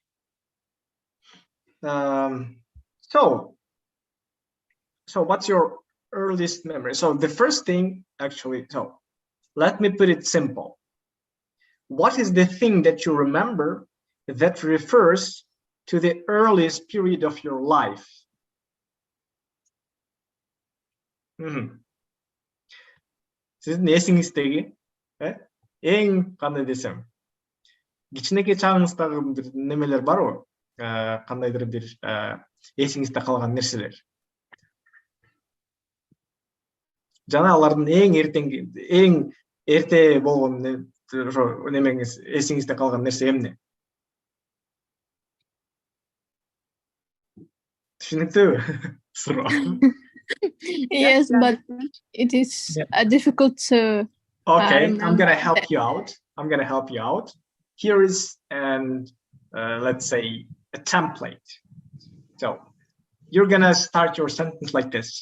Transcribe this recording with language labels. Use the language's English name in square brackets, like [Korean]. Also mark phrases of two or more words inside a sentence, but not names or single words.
[English] So what's your earliest memory? So the first thing, actually, so let me put it simple. What is the thing that you remember that refers to the earliest period of your life? [Kyrgyz] Сиздин эсиңиздеги эң кандай десем, кичинекей чагыңыздагы бир немелер барбы? Кандайдыр бир эсиңизде калган нерселер? Жана алардын эң эрте болгон немеңиз эсиңизде калган нерсе эмне? Түшүнүктүүбү? Суроо. [English] yes, but it is difficult to. Okay, I'm gonna help you out. Here is let's say a template. So you're gonna start your sentence like this.